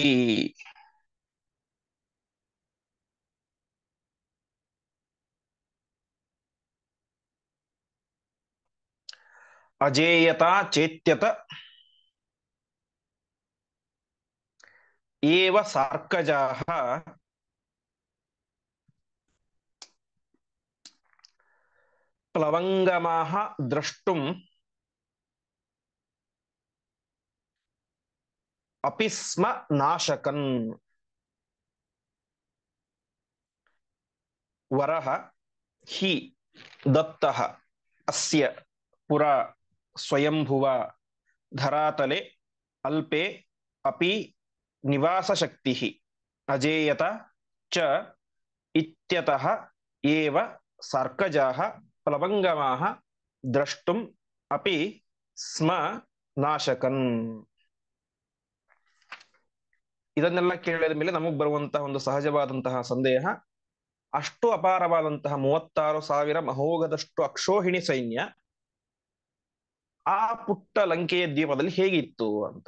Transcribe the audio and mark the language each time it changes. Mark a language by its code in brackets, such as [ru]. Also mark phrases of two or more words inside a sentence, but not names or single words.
[sa] ಅಜೇಯತಾ ಚೇತ್ಯತ ಏವ ಸಾರ್ಕಜಾಃ ಪ್ಲವಂಗಮಾಃ ದ್ರಷ್ಟುಂ ಅಪಿ ಸ್ಮ ನಾಶಕನ್. ವರಃ ಹಿ ದತ್ತಃ ಅಸ್ಯ ಪುರಾ ಸ್ವಯಂಭುವ ಧರಾತಲೆ ಅಲ್ಪೆ ಅಪಿ ನಿವಾಸಶಕ್ತಿ ಅಜೇಯತ ಚ ಇತ್ಯತಃ ಏವ ಸಾರ್ಕಜಾಃ ಪ್ಲವಂಗಮಾಃ ದ್ರಷ್ಟುಂ ಅಪಿ ಸ್ಮ ನಾಶಕನ್. [kn] ಇದನ್ನೆಲ್ಲ ಕೇಳಿದ ಮೇಲೆ ನಮಗ್ ಬರುವಂತಹ ಒಂದು ಸಹಜವಾದಂತಹ ಸಂದೇಹ, ಅಷ್ಟು ಅಪಾರವಾದಂತಹ 36,000 ಮಹೋಘದಷ್ಟು ಅಕ್ಷೋಹಿಣಿ ಸೈನ್ಯ ಆ ಪುಟ್ಟ ಲಂಕೆಯ ದ್ವೀಪದಲ್ಲಿ ಹೇಗಿತ್ತು ಅಂತ.